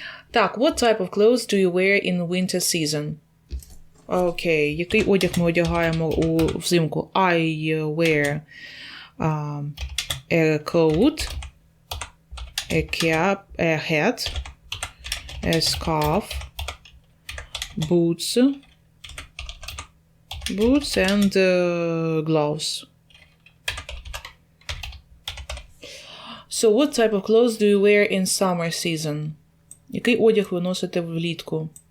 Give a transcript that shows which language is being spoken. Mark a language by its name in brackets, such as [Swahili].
[English] Так, what type of clothes do you wear in winter season? [Ukrainian] Окей, який одяг ми одягаємо взимку? [English] I wear a coat, a cap, a hat, a scarf, boots and gloves. So, what type of clothes do you wear in summer season? [Ukrainian] Який одяг ви носите влітку?